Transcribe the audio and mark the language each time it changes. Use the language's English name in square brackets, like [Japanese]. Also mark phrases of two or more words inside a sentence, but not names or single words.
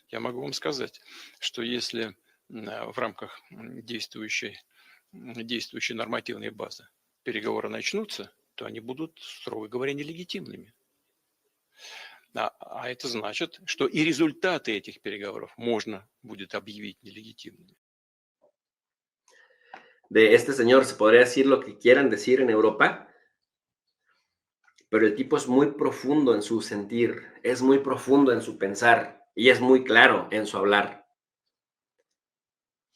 [Russian] Я могу вам сказать, что если в рамках действующей нормативной базы переговоры начнутся, то они будут, строго говоря, нелегитимными. А это значит, что и результаты этих переговоров можно будет объявить нелегитимными. [Spanish] De este señor se podría decir lo que quieran decir en Europa, pero el tipo es muy profundo en su sentir, es muy profundo en su pensar y es muy claro en su hablar.